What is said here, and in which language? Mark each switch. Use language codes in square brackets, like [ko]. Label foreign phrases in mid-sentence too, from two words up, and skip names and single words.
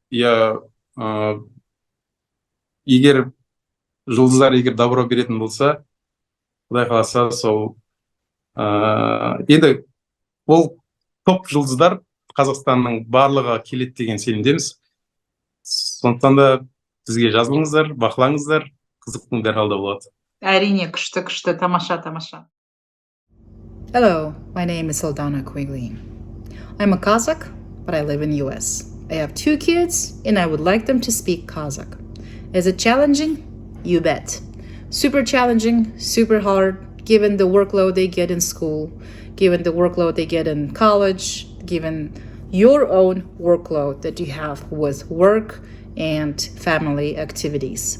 [kk] Егер жұлдыздар добро беретін болса, Құдай қаласа, сол енді ол топ жұлдыздар Қазақстанның барлығы келеді деген сенімдеміз. Сондықтан да бізге жазылыңыздар, бақылаңыздар, қызықтың бәрі алда болады. Әрине, күшті, тамаша. [en] Hello, my name is Aldana Quigley. I'm a Kazakh, but I live in US. I have 2 kids and I would like them to speak Kazakh. Is it challenging? You bet. Super challenging, super hard, given the workload they get in school, given the workload they get in college, given your own workload that you have with work and family activities.